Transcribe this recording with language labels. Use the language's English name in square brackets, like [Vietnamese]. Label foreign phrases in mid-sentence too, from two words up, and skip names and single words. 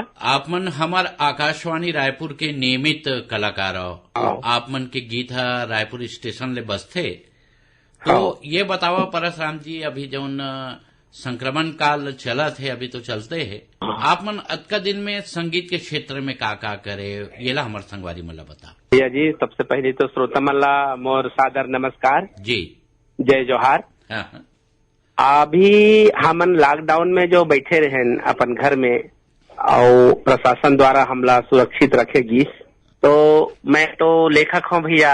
[Chhattisgarhi] आप मन हमार आकाशवाणी रायपुर के नियमित कलाकार हो। आप मन के गीत रायपुर स्टेशन ले बसथे। तो ये बतावा परसराम जी, अभी जौन संक्रमण काल चलत है, अभी तो चलते है, आप मन अतका दिन में संगीत के क्षेत्र में का करे, ये ला हमार संगवारी मला बता। भैया जी, सबसे पहले तो श्रोता मल्ला मोर सादर नमस्कार जी, जय जोहार। हाँ। अभी हमन लॉकडाउन में जो बैठे रहे अपन घर में और प्रशासन द्वारा हमला सुरक्षित रखेगी, तो मैं तो लेखक हूँ भैया।